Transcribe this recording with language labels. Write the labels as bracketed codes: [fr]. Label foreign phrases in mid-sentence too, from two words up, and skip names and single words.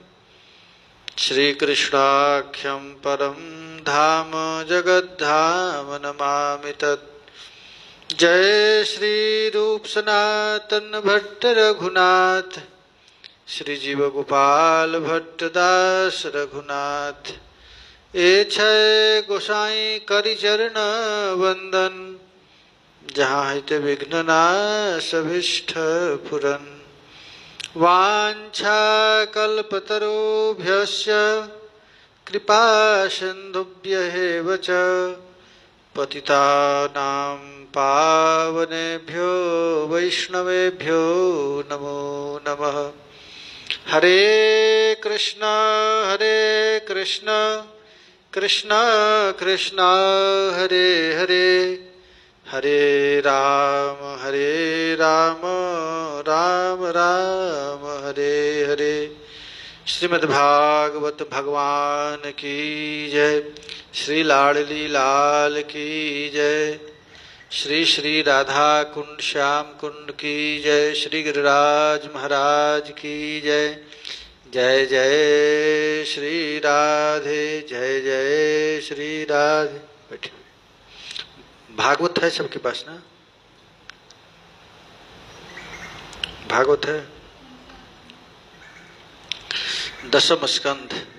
[sa] श्रीकृष्णाख्यं परं धाम जगद्धाम नमामि तत्। [bn] जय श्री रूप सनातन भट्ट रघुनाथ श्री जीव গোপাল ভট্ট দাস রঘুনাথ ছয় গোসাঞি করি চরণ বন্দন যাহা হৈতে বিঘ্ন নাশ অভীষ্ট পূরণ [sa] वांछा कल्पतरुभ्यश्च कृपा सिन्धुभ्यैव च पतितानां पावनेभ्यो वैष्णवेभ्यो नमो नमः। हरे कृष्ण कृष्ण कृष्ण हरे हरे हरे राम राम राम हरे हरे। [hi] श्रीमद्भागवत भगवान की जय। श्री लाडली लाल की जय। श्री श्री राधा कुंड श्याम कुंड की जय। श्री गिरिराज महाराज की जय। जय जय श्री राधे जय जय श्री राधे। बैठे। भागवत है सबके पास ना? भागवत है। दशम स्कंध।